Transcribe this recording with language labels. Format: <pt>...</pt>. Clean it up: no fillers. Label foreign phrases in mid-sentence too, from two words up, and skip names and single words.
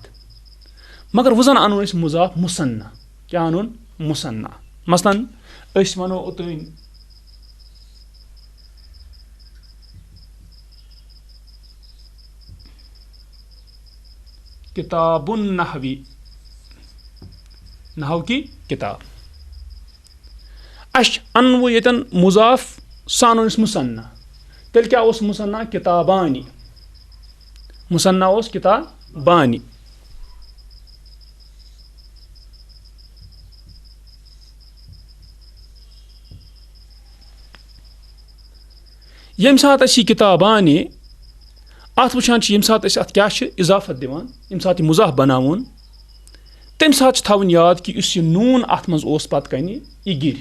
<ks>مگر وۄنۍ زن اَنون أسۍ مُضاف مُثنا. کیٛاہ اَنون مُثنا. مثلاً أسۍ وَنو اوٚتانۍ کِتابُن نحوی</ks> <ur>نحو کی کِتاب.</ur> <ks>اَسہِ اَنوٕ ییٚتٮ۪ن مُضاف سُہ اَنون أسۍ مُثنا. تیٚلہِ کیٛاہ اوس مُثنا کِتابانی. مُثنا اوس کِتابانی. ییٚمہِ ساتہٕ أسۍ یہِ کِتاب اَنہِ اَتھ وٕچھان چھِ ییٚمہِ ساتہٕ أسۍ اَتھ کیٛاہ چھِ اِضافت دِوان ییٚمہِ ساتہٕ یہِ مُضاف بَناوون تَمہِ ساتہٕ چھِ تھاوٕنۍ یاد کہِ یُس یہِ نوٗن اَتھ منٛز اوس پَتہٕ کَنہِ یہِ گِرِ.</ks>